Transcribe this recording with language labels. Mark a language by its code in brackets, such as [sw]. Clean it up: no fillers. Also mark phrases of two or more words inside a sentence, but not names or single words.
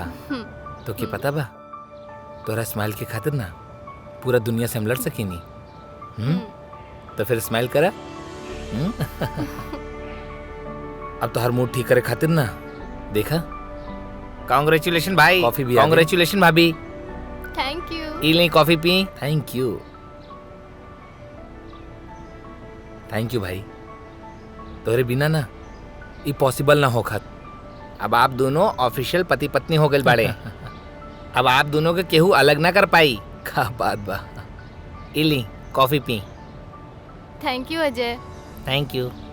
[bho] तो क्या पता बा, तोरा स्माइल के खातिर ना पूरा दुनिया से हम लड़ सकीनी। तो फिर स्माइल करा। अब तो हर मूड ठीक करे खातिर ना, देखा। कांग्रेचुलेशन भाई, कॉफी भी कांग्रेचुलेशन भाभी। [en] thank you. [bho] ई लें कॉफी पी। [en] thank you, thank you [bho] भाई। तोरे बिना ना ये पॉसिबल ना हो खात। अब आप दोनों ऑफिशियल पति पत्नी हो गए बाड़े। अब आप दोनों के केहू अलग ना कर पाई। का बात बा। इली कॉफी पी। [en] thank you Ajay. thank you.